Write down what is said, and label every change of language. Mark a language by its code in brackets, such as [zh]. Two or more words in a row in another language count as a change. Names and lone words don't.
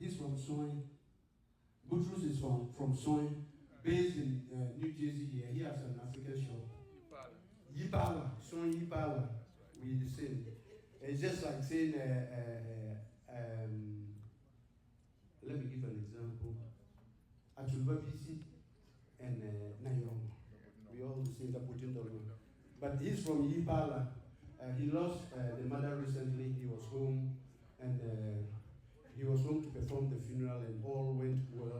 [en] from Soin. Butrus is from Soin, based in New Jersey here. He has an African shop. Yipala. Soin Yipala. We the same. It's just like saying, let me give an example. Atulba BC and Nayong. We all the same, but he's from Yipala. He lost the mother recently. He was home, and he was home to perform the funeral, and all went well.